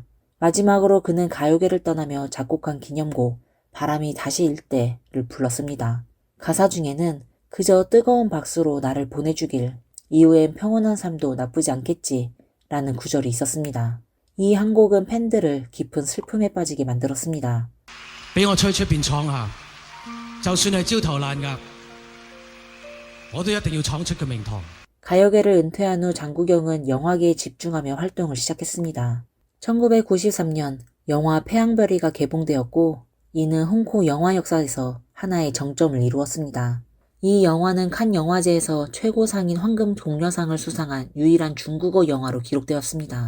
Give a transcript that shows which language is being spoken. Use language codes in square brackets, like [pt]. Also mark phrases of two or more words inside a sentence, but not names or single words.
[ko] 마지막으로 그는 가요계를 떠나며 작곡한 기념곡 바람이 다시 일 때를 불렀습니다. 가사 중에는 그저 뜨거운 박수로 나를 보내주길, 이후엔 평온한 삶도 나쁘지 않겠지 라는 구절이 있었습니다. 이 한 곡은 팬들을 깊은 슬픔에 빠지게 만들었습니다. [yue] 俾我吹出邊闖下，就算係焦頭爛額，我都一定要闖出個名堂。 [ko] 가요계를 은퇴한 후 장국영은 영화계에 집중하며 활동을 시작했습니다. 1993년 영화 태양별이가 개봉되었고 이는 홍콩 영화 역사에서 하나의 정점을 이루었습니다. 이 영화는 칸 영화제에서 최고상인 황금 종려상을 수상한 유일한 중국어 영화로 기록되었습니다.